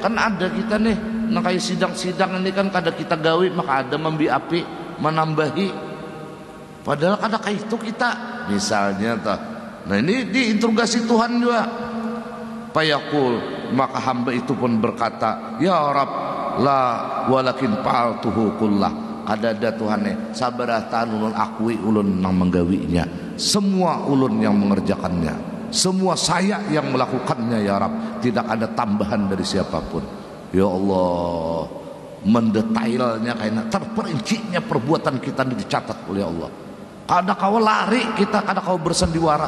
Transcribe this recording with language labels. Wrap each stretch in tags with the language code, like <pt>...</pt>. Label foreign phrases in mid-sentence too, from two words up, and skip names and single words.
<bjn>Kan ada kita nih, nang kayak sidang-sidang ini kan kada kita gawi, maka ada membi api menambahi. Padahal kada kayak itu kita. Misalnya tak. Nah ini diinterogasi Tuhan juga. Payakul, maka hamba itu pun berkata,</bjn> <ar>يا رب، لا ولكن فعلته كله.</ar> <bjn>Ada Tuhane sabaratan ulun akui ulun nang menggawinya, semua ulun yang mengerjakannya, semua saya yang melakukannya</bjn> <ar>يا رب,</ar> <bjn>tidak ada tambahan dari siapapun. Ya Allah, mendetailnya kayaknya terperincinya perbuatan kita dicatat oleh Allah. Kada kau lari kita, kada kau bersendiwara.</bjn>